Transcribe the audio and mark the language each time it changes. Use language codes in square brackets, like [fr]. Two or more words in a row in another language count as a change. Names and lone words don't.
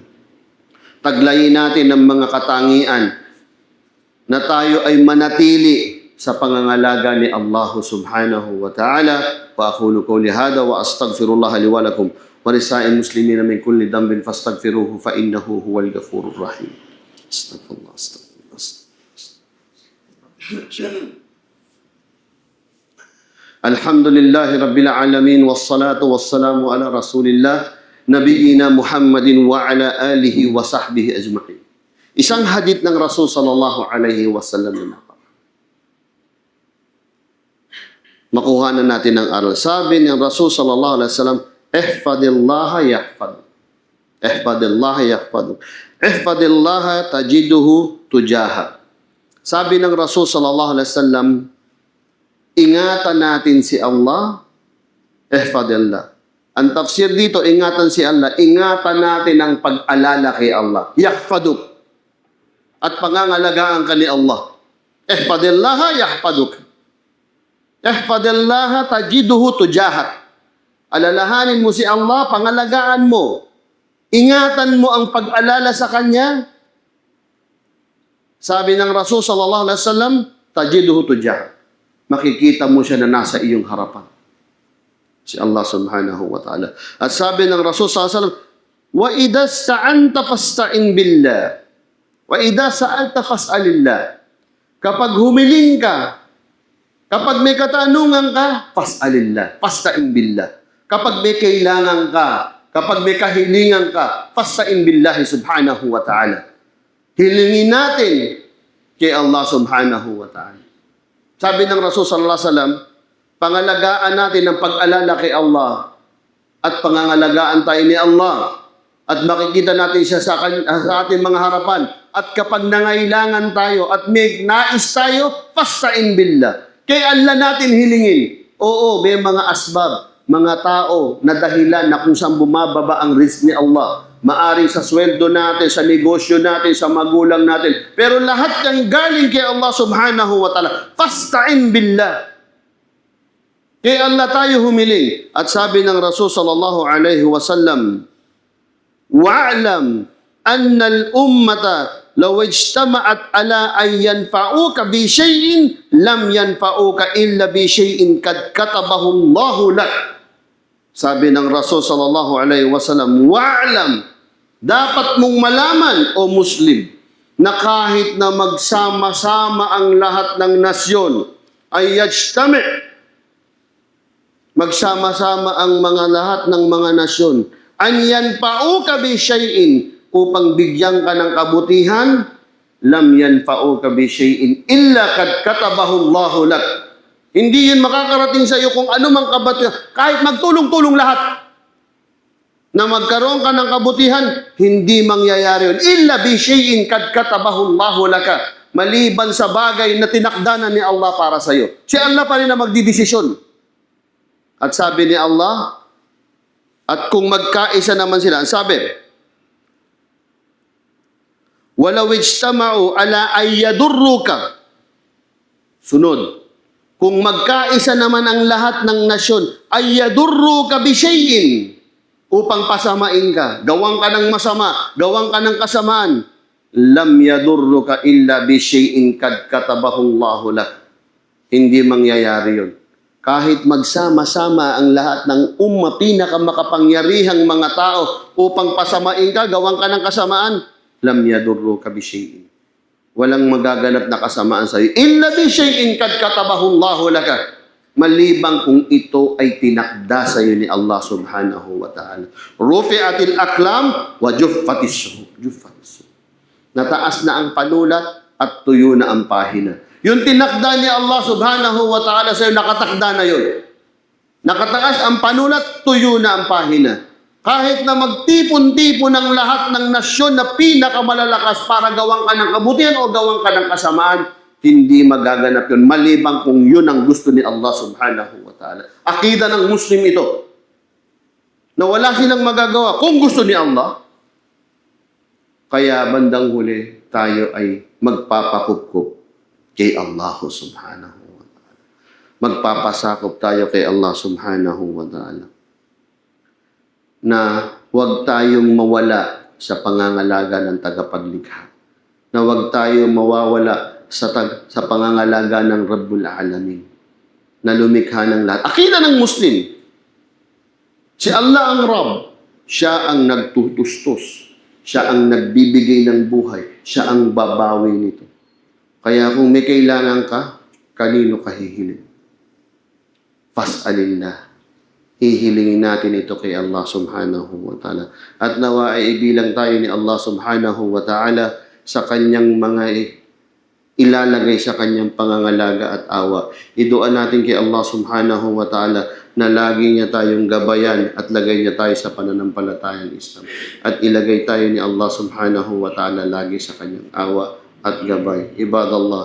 [tl] Taglayin natin ang mga katangian na tayo ay manatili sa pangangalaga ni Allah [ar] سبحانه وتعالى. وأقول قولي هذا وأستغفر الله لي ولكم ولسائر المسلمين من كل ذنب فاستغفروه فإنه هو الغفور الرحيم. أستغفر الله، أستغفر الله. الحمد لله رب العالمين والصلاة والسلام على رسول الله نبينا محمد وعلى آله وصحبه أجمعين. [tl] Isang hadith ng Rasul [ar] صلى الله عليه وسلم [tl] na makuha na natin ang aral. Sabi ng Rasul [ar] صلى الله عليه وسلم، احفظ الله يحفظ. احفظ الله يحفظ. احفظ الله تجده تجاه. [tl] Sabi ng Rasul [ar] صلى الله عليه وسلم, [tl] ingatan natin si Allah, ihfadillah. Ang tafsir dito, ingatan si Allah. Ingatan natin ang pag-alala kay Allah. [ar] Yahfaduk. [tl] At pangangalagaan ka ni Allah. [ar] احفظ الله يحفظك. احفظ الله تجده تجاهك. [tl] Alalahanin mo si Allah, pangalagaan mo. Ingatan mo ang pag-alala sa Kanya. Sabi ng Rasul [ar] صلى الله عليه وسلم، تجده تجاهك. [tl] Makikita mo siya na nasa iyong harapan. [ar] Si الله سبحانه وتعالى. [tl] At sabi ng Rasul [ar] صلى الله عليه وسلم، وإذا استعنت فاستعن بالله. وإذا سألت فاسأل الله. [tl] Kapag humiling ka, kapag may katanungan ka, [ar] فاسأل الله، فاستعن بالله. [tl] Kapag may kailangan ka, kapag may kahilingan ka, [ar] فاستعن بالله سبحانه وتعالى. [tl] Hilingin natin kay Allah [ar] سبحانه وتعالى. [tl] Sabi ng Rasul [ar] صلى الله عليه وسلم, [tl] pangalagaan natin ang pag-alala kay Allah at pangangalagaan tayo ni Allah at makikita natin siya sa ating mga harapan. At kapag nangailangan tayo at may nais tayo, [ar] فاستعن بالله. [tl] Kay Allah natin hilingin. Oo, may mga asbab, mga tao na dahilan na kung saan bumababa ang rizq ni Allah. Maaring sa sweldo natin, sa negosyo natin, sa magulang natin. Pero lahat ng galing kay Allah [ar] سبحانه وتعالى. فاستعن بالله. [tl] Kay Allah tayo humiling. At sabi ng Rasul [ar] صلى الله عليه وسلم، واعلم أن الأمة لو اجتمعت على أن ينفعك بشيء لم ينفعك إلا بشيء قد كتبه الله لك. [tl] Sabi ng Rasul [ar] صلى الله عليه وسلم، واعلم, [tl] dapat mong malaman o Muslim na kahit na magsama-sama ang lahat ng nasyon ay yajtami', magsama-sama ang mga lahat ng mga nasyon, [ar] أن ينفعك بشيء, [tl] upang bigyan ka ng kabutihan, [ar] لم ينفعك بشيء إلا قد كتبه الله لك. [tl] Hindi yun makakarating sa iyo kung ano mang kabutihan. Kahit magtulong-tulong lahat na magkaroon ka ng kabutihan, hindi mangyayari yun. [ar] إلا بشيء قد كتبه الله لك. [tl] Maliban sa bagay na tinakda na ni Allah para sa iyo. Si Allah pa rin na magdidesisyon. At sabi ni Allah, at kung magkaisa naman sila, sabi, [ar] ولو اجتمعوا على أن يضروك. [tl] Sunod, kung magkaisa naman ang lahat ng nasyon, [ar] أن يضروك بشيء, [tl] upang pasamain ka, gawang ka ng masama, gawang ka ng kasamaan, [ar] لم يضروك إلا بشيء قد كتبه الله لك. [tl] Hindi mangyayari yun. Kahit magsama-sama ang lahat ng pinakamakapangyarihang mga tao upang pasamain ka, gawang ka ng kasamaan, [ar] لم يضروك بشيء. [tl] Walang magaganap na kasamaan sa iyo. [ar] إلا بشيء قد كتبه الله لك. [tl] Malibang kung ito ay tinakda sa iyo ni Allah [ar] سبحانه وتعالى. رفعت الأقلام وجفت الصحف. [tl] Nataas na ang panulat at tuyo na ang pahina. Yung tinakda ni Allah [ar] سبحانه وتعالى [tl] sa iyo, nakatakda na yun. Nakataas ang panulat, tuyo na ang pahina. Kahit na magtipon-tipon ang lahat ng nasyon na pinakamalalakas para gawang ka ng kabutihan o gawang ka ng kasamaan, hindi magaganap yun. Malibang kung yun ang gusto ni Allah [ar] سبحانه وتعالى. [tl] Akida ng Muslim ito. Na wala silang magagawa kung gusto ni Allah. Kaya bandang huli, tayo ay magpapakupkup kay Allah [ar] سبحانه وتعالى. [tl] Magpapasakop tayo kay Allah [ar] سبحانه وتعالى. [tl] Na huwag tayong mawala sa pangangalaga ng tagapaglikha. Na huwag tayong mawawala sa pangangalaga ng [ar] رب العالمين. [tl] Na lumikha ng lahat. Akida ng Muslim. Si Allah ang Rabb. Siya ang nagtutustos. Siya ang nagbibigay ng buhay. Siya ang babawi nito. Kaya kung may kailangan ka, kanino ka hihiling? Fas'alillah. Hihilingin natin ito kay Allah [ar] سبحانه وتعالى. [tl] At nawa ay ibilang tayo ni Allah [ar] سبحانه وتعالى [tl] sa kanyang mga ilalagay sa kanyang pangangalaga at awa. Idua natin kay Allah [ar] سبحانه وتعالى [tl] na lagi niya tayong gabayan at lagay niya tayo sa pananampalatayang Islam. At ilagay tayo ni Allah [ar] سبحانه وتعالى [tl] lagi sa kanyang awa at gabay. [ar] Ibadallah.